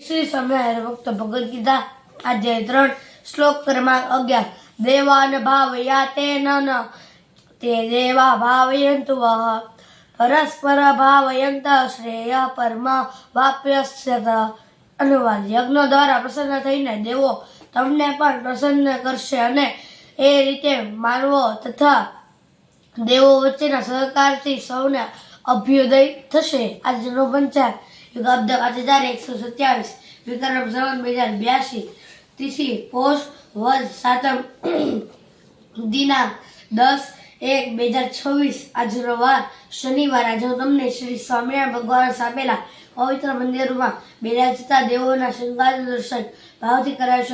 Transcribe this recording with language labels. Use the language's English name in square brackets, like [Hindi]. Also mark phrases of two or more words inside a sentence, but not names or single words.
[Sanskrit] श्री स्वामिनारायण भक्त भगवद गीता अध्याय 3 श्लोक क्रमांक 11 देवान भावयाते न ते देवा भावयन्तु वः परस्पर भावयन्त श्रेय परमा वाप्यस्यत। [Gujarati] અનુવાદ યજ્ઞ દ્વારા પ્રસન્ન થઈને દેવો તમને પણ પ્રસન્ન કરશે અને એ રીતે માનવો તથા દેવો વચ્ચેના સહકારથી સૌને અભ્યુદય થશે। આજનો પંચાંગ યુગાબ્દ 5127 વિક્રમ સંવત 2082 તિથિ પોષ વદ સાતમ દિનાંક 10/1/2026 આજનો વાર શનિવાર। આજે હું તમને શ્રી સ્વામિનારાયણ ભગવાન સ્થાપેલા પવિત્ર મંદિરમાં બિરાજતા દેવોના શૃંગાર દર્શન ભાવથી કરાવશો।